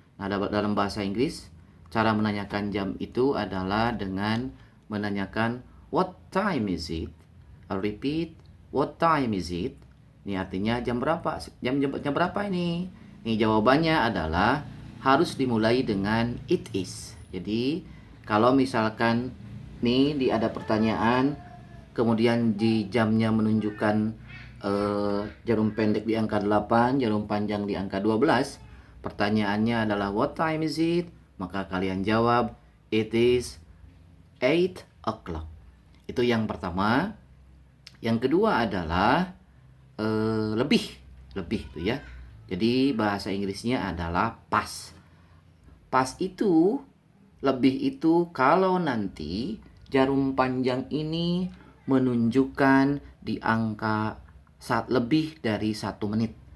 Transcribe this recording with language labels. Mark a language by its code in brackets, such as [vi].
[id] Nah, dalam bahasa Inggris, cara menanyakan jam itu adalah dengan menanyakan [en] what time is it? I'll repeat, what time is it? [id] Ini artinya jam berapa? Jam berapa ini? Ini jawabannya adalah harus dimulai dengan [en] it is. [id] Jadi kalau misalkan nih ada pertanyaan, kemudian di jamnya menunjukkan jarum pendek di angka 8, jarum panjang di angka 12, pertanyaannya adalah [en] what time is it? [id] Maka kalian jawab [en] it is 8 o'clock. [id] Itu yang pertama. Yang kedua adalah lebih itu ya. Jadi bahasa Inggrisnya adalah pas. Pas itu, lebih itu kalau nanti jarum panjang ini menunjukkan di angka lebih dari 1 menit.